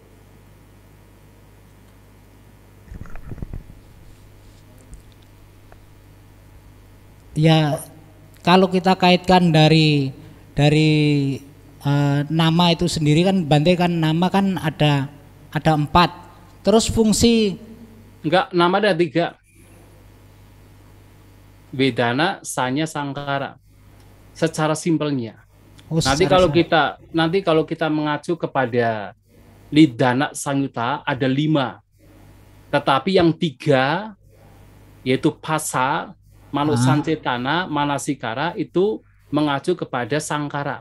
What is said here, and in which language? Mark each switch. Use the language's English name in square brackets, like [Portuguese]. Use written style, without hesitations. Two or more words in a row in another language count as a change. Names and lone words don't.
[Indonesian] Ya, kalau kita kaitkan dari nama itu sendiri kan Bante kan nama kan ada 4. Terus fungsi nama ada 3. [Pali] Vedana, sanya, [Indonesian] sangkara. Secara simpelnya. Nanti kalau kita mengacu kepada Nidana Sanyuta ada 5. Tetapi yang 3, yaitu [Pali] Phassa, Manusancetana, Manasikara, [Indonesian] itu mengacu kepada Sangkara.